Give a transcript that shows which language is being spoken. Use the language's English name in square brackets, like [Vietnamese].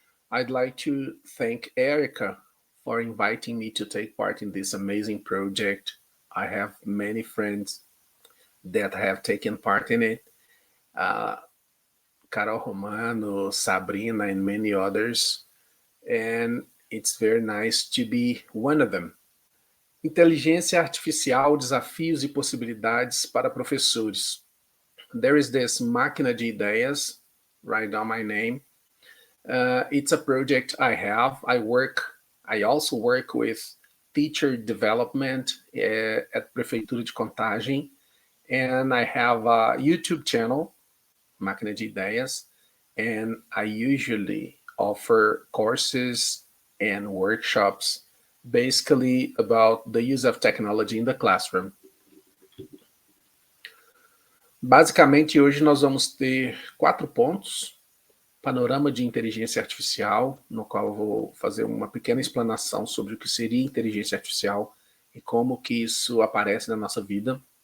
[English] I'd like to thank Erica for inviting me to take part in this amazing project. I have many friends that have taken part in it. Uh, Carol Romano, Sabrina, and many others. And it's very nice to be one of them. [Portuguese] Inteligência Artificial, Desafios e Possibilidades para Professores. [English] There is this Máquina de Ideias, write down my name. It's a project I have. I also work with teacher development at Prefeitura de Contagem, and I have a YouTube channel, Máquina de Ideias, and I usually offer courses and workshops basically about the use of technology in the classroom. [Portuguese] Basicamente, hoje nós vamos ter 4 pontos: panorama de inteligência artificial, no qual eu vou fazer uma pequena explanação sobre o que seria inteligência artificial e como que isso aparece na nossa vida.